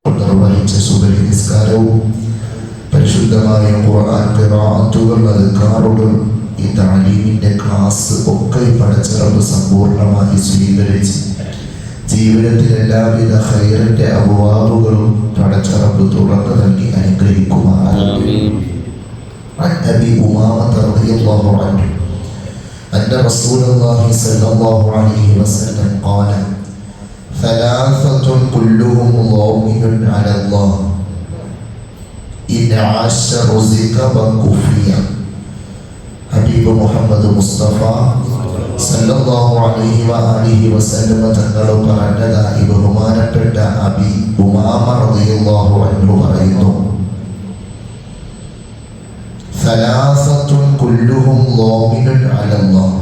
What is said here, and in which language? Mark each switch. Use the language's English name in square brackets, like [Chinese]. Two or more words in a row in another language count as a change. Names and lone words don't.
[Malayalam] നിർവഹിച്ച സുബഹി നിസ്കാരവും പരിശുദ്ധമായ ഖുർആൻ ഖിറാഅത്തുകൾ, അദ്കാറുകൾ, ഈ തഅലീമിന്റെ ക്ലാസ് ഒക്കെ പടച്ച റബ്ബ് സമ്പൂർണ്ണമായി സ്വീകരിച്ച് ജീവിതത്തിൽ എല്ലാവിധ ഖൈറിന്റെ അബ്വാബുകളും പടച്ച റബ്ബ് തുറന്നു നൽകി അനുഗ്രഹിക്കുമാറാകട്ടെ. [Arabic] عن أبي أمامة رضي الله عنه أن رسول الله صلى الله عليه وسلم قال ثلاثة كلهم ضامن على الله إن عاش رزق وكفي. [Malayalam] ഹബീബ് മുഹമ്മദ് മുസ്തഫ [Arabic] صلى الله عليه وآله وسلم [Malayalam] തങ്ങൾ പറഞ്ഞതായി ബഹുമാനപ്പെട്ട അബി ഉമാമ [Arabic] رضي الله عنه [Malayalam] പറയുന്നു, [Arabic] ثلاثة كلهم ضامن على الله.